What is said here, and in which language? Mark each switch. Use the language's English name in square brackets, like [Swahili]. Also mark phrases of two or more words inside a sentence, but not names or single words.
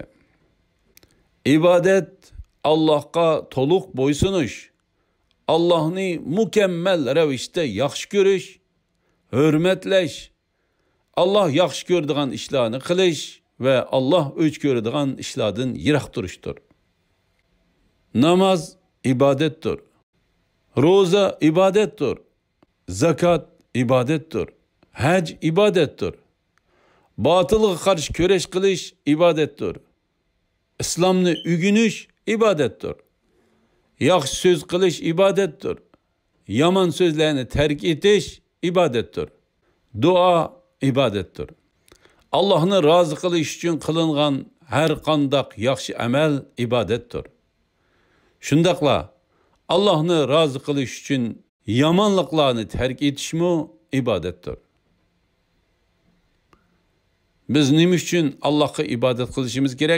[Uzbek] Ibodat Allohga to'liq bo'ysunish, Allohni mukammal ravishda yaxshi ko'rish, hurmatlash, Alloh yaxshi ko'radigan ishlarni qilish ve Allah o'ch ko'radigan ishlardan yiroq turishdir. Namaz ibadettir. Roza ibadettir. Zakat ibadettir. Hac ibadettir. Batılga qarshi kurash qilish ibadettir. İslamni o'rganish ibadettir. Yaxshi so'z qilish ibadettir. Yomon so'zlarni tark etish ibadettir. Dua ibadettir. Allah'ını razı qilish uchun qilingan har qandaq yaxshi amal ibadetdir. Shundaqla Allah'ını razı qilish uchun yomonliklarni tark etishmi ibadetdir. Biz nima uchun Allohga ibodat qilishimiz kerak?